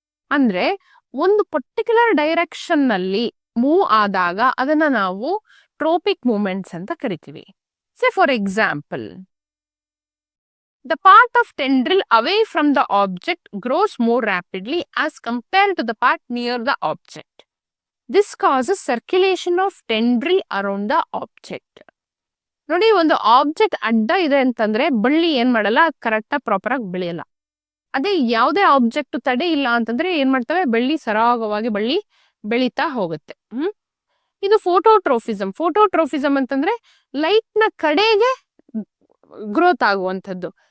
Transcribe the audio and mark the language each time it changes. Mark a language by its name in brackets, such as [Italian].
[Kannada] ಅಂದ್ರೆ ಒಂದು particular direction ನಲ್ಲಿ ಮೂವ್ ಆದಾಗ ಅದನ್ನ ನಾವು ಟ್ರೋಪಿಕ್ ಮೂವ್ಮೆಂಟ್ಸ್ ಅಂತ ಕರಿತೀವಿ. [English] Say for example, the part of tendril away from the object grows more rapidly as compared to the part near the object. This causes circulation of tendril around the object. [Kannada] ನೋಡಿ, ಒಂದು object ಅಡ್ಡ ಇದೆ ಅಂತಂದ್ರೆ ಬಳ್ಳಿ ಏನ್ ಮಾಡಲ್ಲ, correct proper ಆಗಿ ಬೆಳೆಯಲ್ಲ. ಅದೇ ಯಾವುದೇ ಆಬ್ಜೆಕ್ಟ್ ತಡೆ ಇಲ್ಲ ಅಂತಂದ್ರೆ ಏನ್ ಮಾಡ್ತವೆ, ಬಳ್ಳಿ ಸರಾಗವಾಗಿ ಬಳ್ಳಿ ಬೆಳೀತಾ ಹೋಗುತ್ತೆ. ಇದು ಫೋಟೋಟ್ರೋಫಿಸಮ್. ಫೋಟೋಟ್ರೋಫಿಸಮ್ ಅಂತಂದ್ರೆ ಲೈಟ್ ನ ಕಡೆಗೆ ಗ್ರೋತ್ ಆಗುವಂಥದ್ದು.